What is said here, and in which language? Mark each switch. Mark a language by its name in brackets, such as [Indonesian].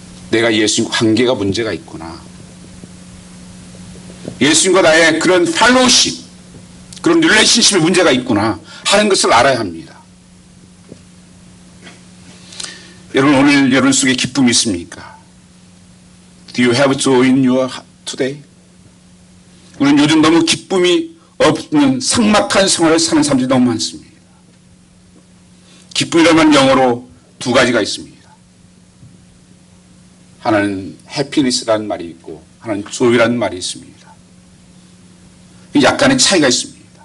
[Korean] 내가 예수님과 관계가 문제가 있구나. 예수님과 나의 그런 팔로우십, 그런 릴레이션십에 문제가 있구나 하는 것을 알아야 합니다. 여러분 오늘 여러분 속에 기쁨이 있습니까? [English] Do you have joy in your heart today? [Korean] 우리는 요즘 너무 기쁨이 없는 삭막한 생활을 사는 사람들이 너무 많습니다. 기쁨이라면 영어로 두 가지가 있습니다. 하나는 해피니스라는 말이 있고 하나는 조이라는 말이 있습니다. 약간의 차이가 있습니다.